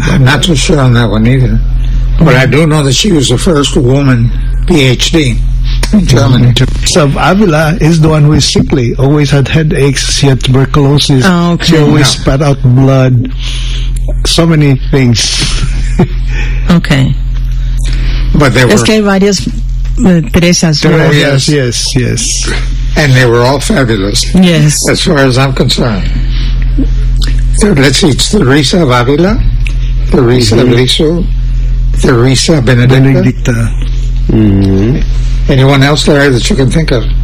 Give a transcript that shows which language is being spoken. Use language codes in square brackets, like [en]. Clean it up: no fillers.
[en] I'm not so sure on that one either. But I do know that she was the first woman PhD in Germany. So Avila is the one who is sickly, always had headaches, she had tuberculosis, oh, okay. She always spat out blood, so many things. Okay. But there were... [es] Es que hay varias Teresas. [en] Yes. And they were all fabulous. Yes. As far as I'm concerned. So let's see, it's Teresa of Avila, Teresa of Lisieux, Teresa Benedicta. Mm-hmm. Anyone else there that you can think of?